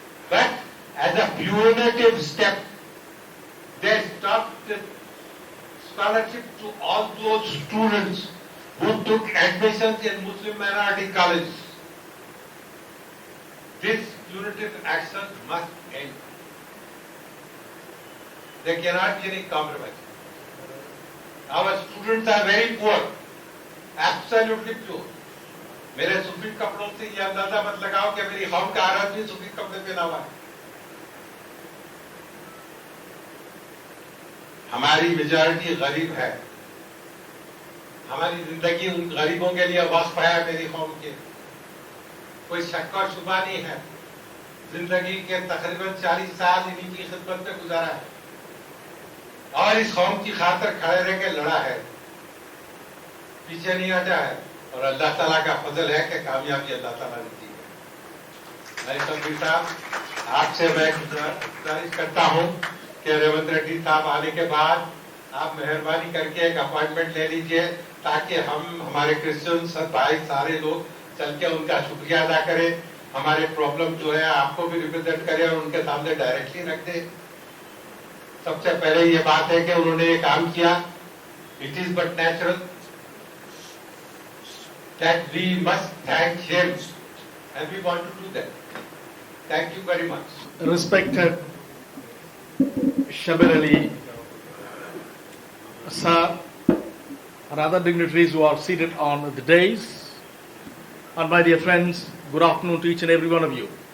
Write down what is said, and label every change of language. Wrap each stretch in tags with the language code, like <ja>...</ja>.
<en>But as a punitive step, they stopped the scholarship to all those students who took admissions in Muslim minority colleges. This punitive action must end. There cannot be any compromise. Our students are very poor, absolutely poor.</en> <hi>मेरे सूफी कपड़ों से ये अंदाजा मत लगाओ कि मेरी कौम का हर आदमी सूफी कपड़े पहना हुआ है. हमारी मेजॉरिटी गरीब है. हमारी जिंदगी उन गरीबों के लिए वक्फ है. मेरी कौम के कोई शक और शुबा नहीं है. जिंदगी के तकरीबन 40 साल इन्हीं की खिदमत में गुजारा है और इस कौम की खातिर खड़े रह के लड़ा है, पीछे नहीं हटा है. और अल्लाह ताला का फजल है कि कामयाबी अल्लाह ताला ने दी है. मैं तंबीर साहब, आपसे मैं गुजारिश करता हूँ कि रेवंत रेड्डी साहब आने के बाद आप मेहरबानी करके एक अपॉइंटमेंट ले लीजिए ताकि हम हमारे क्रिश्चियन सब भाई सारे लोग चल के उनका शुक्रिया अदा करें. हमारे प्रॉब्लम जो है आपको भी रिप्रेजेंट करें और उनके सामने डायरेक्टली रख दें. सबसे पहले ये बात है कि उन्होंने ये काम किया.</hi> <en>It is but natural that we must thank him and we want to do that. Thank you very much. Respected Shabir Ali Sir and other dignitaries who are seated on the dais, and my dear friends, good afternoon to each and every one of you.</en>